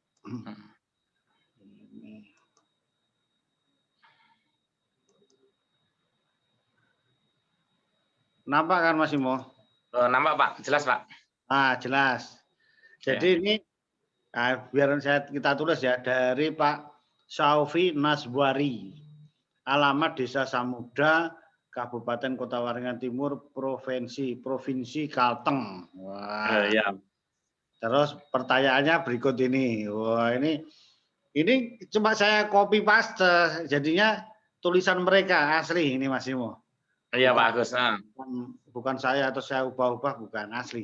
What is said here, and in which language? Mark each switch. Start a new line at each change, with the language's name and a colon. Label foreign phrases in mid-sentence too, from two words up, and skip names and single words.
Indonesian: Nampak kan Mas Imo? Nampak Pak, jelas Pak. Ah, jelas. Jadi Ya. ini biar kita tulis ya, dari Pak Saufi Naswari. Alamat Desa Samuda, Kabupaten Kota Waringin Timur, Provinsi Kalteng. Wah. Iya. Terus pertanyaannya berikut ini. Wah, ini cuma saya
English: copy paste,
Indonesian: jadinya tulisan mereka asli ini Mas Imo. Iya Pak Agus. Bukan saya atau saya ubah-ubah, bukan asli.